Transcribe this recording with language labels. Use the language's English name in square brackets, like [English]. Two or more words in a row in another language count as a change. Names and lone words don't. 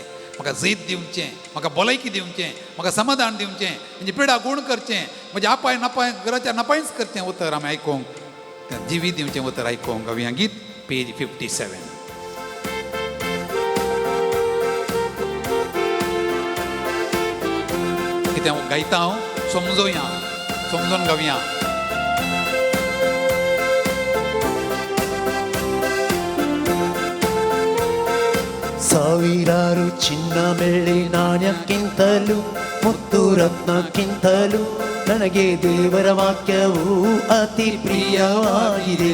[Konkani] म्हाका जैत दिवचें, म्हाका भलायकी दिवचें, म्हाका समाधान दिवचें, म्हजी पिडा गूण करचें, म्हज्या आपाय नापाय घराच्या नापायच करचें उतर आमी आयकोंक. तें जिवीत दिवचें उतर आयकोंक गावया. गीत पेज 57. कितें गायता हांव समजोया, समजोन गावया. [Kannada] ಸಾವಿರಾರು ಚಿನ್ನ ಬೆಳ್ಳಿ ನಾಣ್ಯಕ್ಕಿಂತಲೂ ಮುತ್ತು ರತ್ನಕ್ಕಿಂತಲೂ ನನಗೆ ದೇವರ ವಾಕ್ಯವು ಅತಿ ಪ್ರಿಯವಾಗಿದೆ.